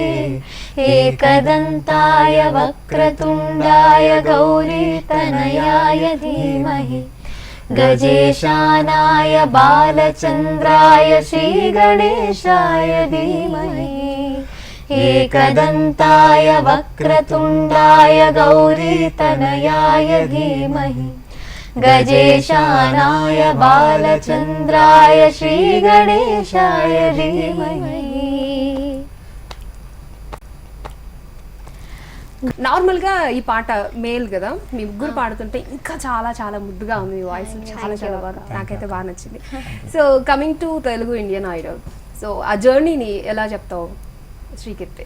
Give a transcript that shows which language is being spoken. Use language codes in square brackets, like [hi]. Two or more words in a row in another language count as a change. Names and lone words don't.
[sa] एकदन्ताय वक्रतुण्डाय गौरीतनयाय धीमहि गजेशानाय बालचन्द्राय श्रीगणेशाय धीमहि एकदन्ताय वक्रतुण्डाय गौरीतनयाय धीमहि गजेशानाय बालचन्द्राय श्रीगणेशाय धीमहि. [te] నార్మల్గా ఈ పాట మేల్ కదా, మీ ముగ్గురు పాడుతుంటే ఇంకా చాలా చాలా ముద్దుగా ఉంది. మీ వాయిస్ చాలా చాలా బాగా, నాకైతే బాగా నచ్చింది. [en] so coming to [te] తెలుగు ఇండియన్ ఐడల్, సో ఆ జర్నీని ఎలా చెప్తావు శ్రీకీర్తి?